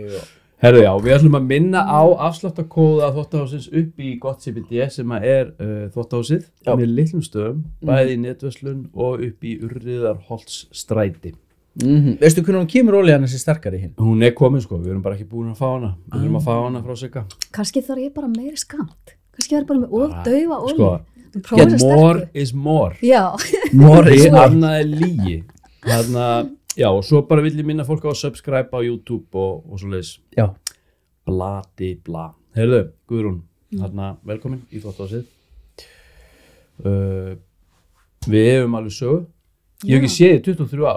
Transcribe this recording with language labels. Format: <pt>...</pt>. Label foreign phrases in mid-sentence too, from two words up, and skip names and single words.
<is>Herðu, já, við ætlum að minna á afsláttarkóða þvottahússins upp í Gott CBD sem er þvottahúsið með litlum stöðum, bæði í netverslun og upp í Urriðarholtsstræti. Veistu hvernig hún kemur olían þessi sterkari hinn? Hún er komin sko, við erum bara ekki búin að fá hana. Við erum að fá hana frá Sigga. Kannski þarf ég bara meiri skamt. Kannski það er bara með ofdaufa olíu. Sko,</is> <en>more is more.</en> <is>Já.</is> <en>More is more.</en> <is>Annað er lygi. Já, og svo bara vil ég minna fólk á að subscribe á YouTube og svo leiðis. Já. Bladi bla. Heyrðu, Guðrún, velkomin í þvottahúsið. Við hefum alveg sögu. Ég hef ekki séð í 23 ár.</is>